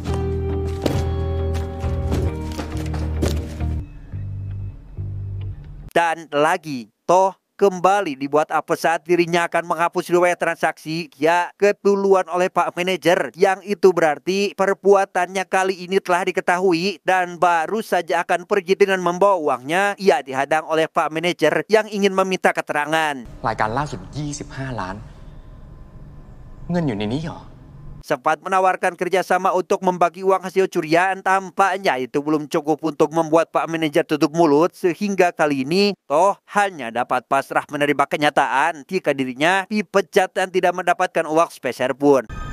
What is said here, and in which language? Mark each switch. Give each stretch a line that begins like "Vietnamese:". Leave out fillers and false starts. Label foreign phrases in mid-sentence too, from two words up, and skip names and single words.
Indonesian: Dan lagi, Toh kembali dibuat apa saat dirinya akan menghapus riwayat transaksi ya keduluan oleh Pak Manajer, yang itu berarti perbuatannya kali ini telah diketahui dan baru saja akan pergi dengan membawa uangnya, ia dihadang oleh Pak Manajer yang ingin meminta keterangan.
Thai: รายการล่าสุด25 ล้าน เงินอยู่ในนี้เหรอ
Indonesian: Sempat menawarkan kerjasama untuk membagi uang hasil curian, tampaknya itu belum cukup untuk membuat Pak Manajer tutup mulut, sehingga kali ini Toh hanya dapat pasrah menerima kenyataan jika dirinya dipecat dan tidak mendapatkan uang sepeser pun.